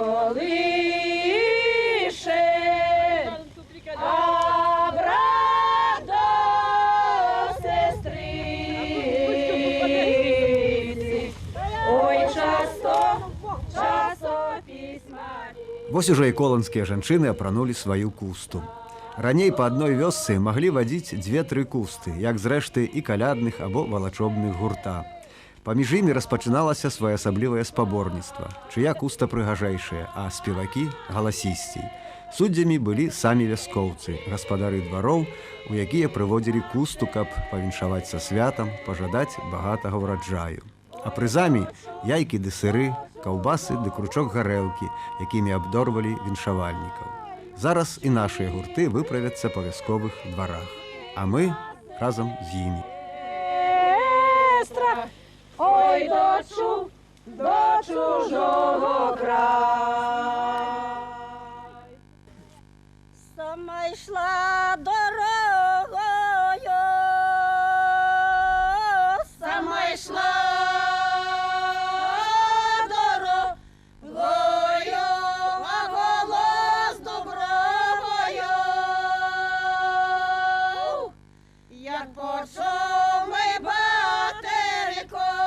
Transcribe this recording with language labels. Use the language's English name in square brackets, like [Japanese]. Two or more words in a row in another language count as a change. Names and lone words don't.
[Ukrainian] колише, а брат до сестриці. Ой, часто письма. [Belarusian] Вось уже і колонскія жанчыны апранулі сваю кусту. Раней па адной вёсцы маглі вадзіць 2-3 кусты, як зрэшты і калядных або валачобных гурта. Паміж імі распачыналася своеасаблівае спаборніцтва, чыя куста прыгажэйшая, а спевакі галасісцей. Суддзямі былі самі вяскоўцы, гаспадары двароў, у якія прыводзілі кусту, каб павіншаваць са святам, пажадаць багатага ўраджаю. А прызамі яйкі ды сыры, каўбасы ды кручок гарэлкі, якімі абдорвалі віншавальнікаў. Зараз і нашыя гурты выправяцца па вясковых дварах, а мы разам з імі. [Ukrainian] Ой, до чужого краю. Сама йшла дорогою, сама йшла дорогою, а голос добровою, як почув ми батерко,